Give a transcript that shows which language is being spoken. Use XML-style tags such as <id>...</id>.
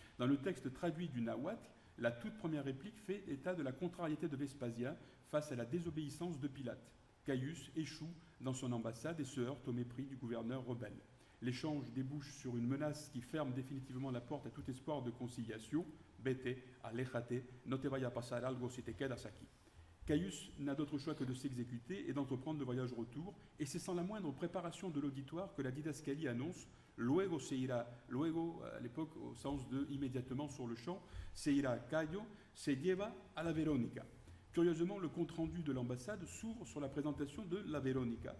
<fr>Dans le texte traduit du nahuatl, la toute première réplique fait état de la contrariété de Vespasien face à la désobéissance de Pilate. Caius échoue dans son ambassade et se heurte au mépris du gouverneur rebelle. L'échange débouche sur une menace qui ferme définitivement la porte à tout espoir de conciliation.</fr> <es>Vete, aléjate, no te vaya a pasar algo si te quedas aquí.</es> <fr>Caius n'a d'autre choix que de s'exécuter et d'entreprendre le voyage retour, et c'est sans la moindre préparation de l'auditoire que la didascalie annonce</fr> <es>luego se ira, luego</es> <fr>à l'époque au sens de immédiatement sur le champ,</fr> <es>se ira Cayo, se lleva a la Verónica.</es> <fr>Curieusement, le compte-rendu de l'ambassade s'ouvre sur la présentation de la Véronica.</fr>